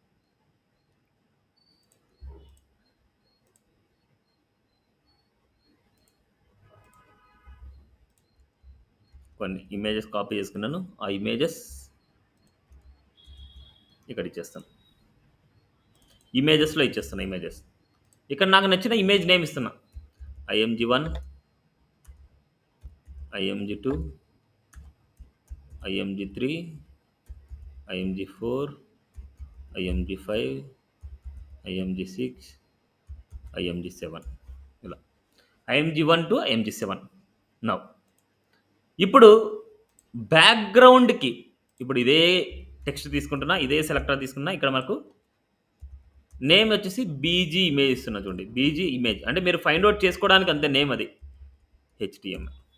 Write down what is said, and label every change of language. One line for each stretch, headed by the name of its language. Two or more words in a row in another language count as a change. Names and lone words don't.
Telugu: కొన్ని
English: images copy
Telugu: చేసుకున్నాను, ఆ ఇమేజెస్ ఇక్కడ ఇచ్చేస్తాను, ఇమేజెస్లో ఇచ్చేస్తాను. ఇమేజెస్ ఇక్కడ నాకు నచ్చిన
English: image name
Telugu: ఇస్తున్నా, IMG1, IMG2, IMG3, IMG4, IMG5, IMG6, IMG7, ఇలా IMG1 to IMG7. నౌ ఇప్పుడు బ్యాక్గ్రౌండ్కి ఇప్పుడు ఇదే టెక్స్ట్ తీసుకుంటున్నా, ఇదే సెలెక్టర్ తీసుకున్నా, ఇక్కడ మనకు నేమ్ వచ్చేసి
English: BG image
Telugu: ఇస్తున్నా చూడండి,
English: BG image
Telugu: అంటే మీరు
English: find out
Telugu: చేసుకోవడానికి అంతే నేమ్, అది HTML.